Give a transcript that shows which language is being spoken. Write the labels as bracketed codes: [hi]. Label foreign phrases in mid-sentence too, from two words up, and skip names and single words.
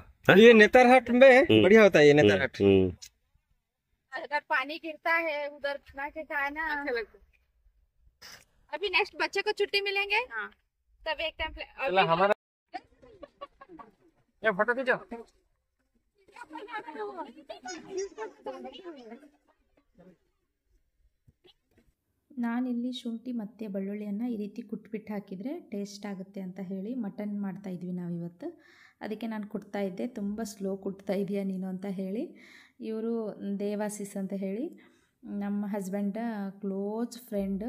[hi] ये नेतरहाट में बढ़िया होता है. ये नेतरहाट अगर पानी गिरता है उधर ना के ना अभी नेक्स्ट बच्चे को छुट्टी मिलेंगे. हाँ. तब एक टाइम हमारा ये फोटो खींचो. [kn] ನಾನಿಲ್ಲಿ ಶುಂಠಿ ಮತ್ತು ಬೆಳ್ಳುಳ್ಳಿಯನ್ನು ಈ ರೀತಿ ಕುಟ್ಬಿಟ್ಟು ಹಾಕಿದರೆ ಟೇಸ್ಟ್ ಆಗುತ್ತೆ ಅಂತ ಹೇಳಿ ಮಟನ್ ಮಾಡ್ತಾಯಿದ್ವಿ ನಾವಿವತ್ತು. ಅದಕ್ಕೆ ನಾನು ಕುಟ್ತಾ ಇದ್ದೆ. ತುಂಬ ಸ್ಲೋ ಕುಟ್ತಾ ಇದೆಯಾ ನೀನು ಅಂತ ಹೇಳಿ ಇವರು ದೇವಾಸಿಸ್ ಅಂತ ಹೇಳಿ ನಮ್ಮ [en] husband close friend.